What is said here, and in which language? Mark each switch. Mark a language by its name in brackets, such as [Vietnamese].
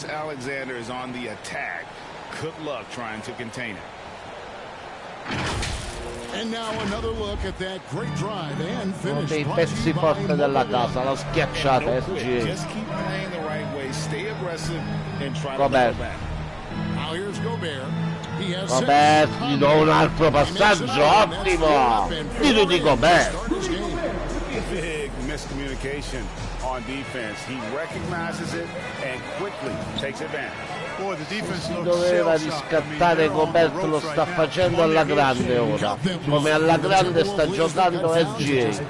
[English] Alexander is on the attack. Good luck trying to contain it. And now another look at that great drive and finish. [Italian] Dei pezzi forti della casa, l'ho schiacciata SGA. [English] Just keep playing the right way, stay aggressive and try to Gobert. Now here's Gobert. [Italian] Gobert, gli do un altro passaggio, ottimo, di Rudy Gobert. [English] Big miscommunication on defense. He recognizes it and quickly takes advantage. [Italian] Si doveva riscattare Gobert, lo sta facendo alla grande ora, come alla grande sta giocando SGA.